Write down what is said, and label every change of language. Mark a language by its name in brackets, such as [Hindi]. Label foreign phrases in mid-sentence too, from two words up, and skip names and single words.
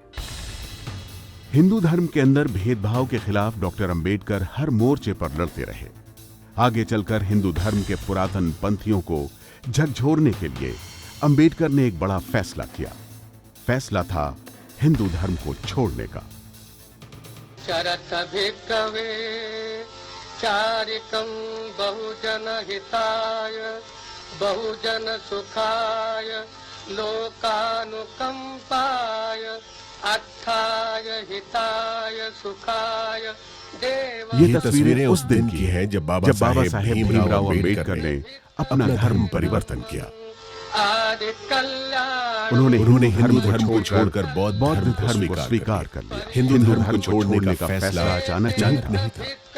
[Hindi] हिंदू धर्म के अंदर भेदभाव के खिलाफ डॉक्टर अंबेडकर हर मोर्चे पर लड़ते रहे। आगे चलकर हिंदू धर्म के पुरातन पंथियों को झकझोरने के लिए अंबेडकर ने एक बड़ा फैसला किया। फैसला था हिंदू धर्म को छोड़ने का। [Pali] चरत भिक्खवे चारिकं बहुजन हिताय बहुजन सुखाय लोकानुकंपाय अर्थाय हिताय सुखाय देव। [Hindi] ये तस्वीरें उस दिन की है जब बाबा साहेब भीमराव अंबेडकर ने अपना धर्म परिवर्तन किया। उन्होंने हिंदू धर्म को छोड़कर बौद्ध धर्म को स्वीकार कर लिया। हिंदू धर्म को छोड़ने का फैसला अचानक नहीं था।